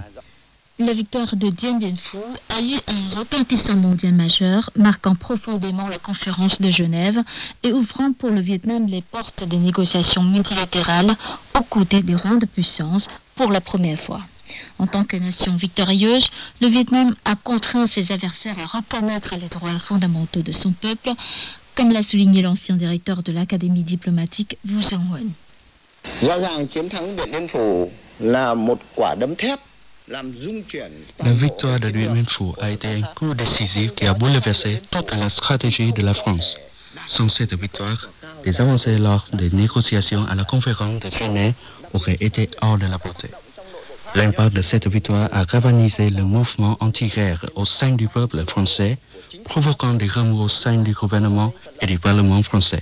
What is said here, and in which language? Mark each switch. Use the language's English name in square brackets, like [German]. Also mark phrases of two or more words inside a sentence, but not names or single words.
[French] La victoire de Dien Bien Phu a eu un retentissement mondial majeur, marquant profondément la conférence de Genève et ouvrant pour le Vietnam les portes des négociations multilatérales aux côtés des grandes puissances pour la première fois. En tant que nation victorieuse, le Vietnam a contraint ses adversaires à reconnaître les droits fondamentaux de son peuple, comme l'a souligné l'ancien directeur de l'Académie diplomatique Vu Song Huân. [Vietnamese] Rõ ràng chiến thắng Điện Biên Phủ là một quả đấm thép làm rung chuyển. [French] La victoire de Điện Biên Phủ a été un coup décisif qui a bouleversé toute la stratégie de la France. Sans cette victoire, les avancées lors des négociations à la conférence de Genève auraient été hors de la portée. L'impact de cette victoire a galvanisé le mouvement anti-guerre au sein du peuple français, provoquant des remous au sein du gouvernement et du Parlement français.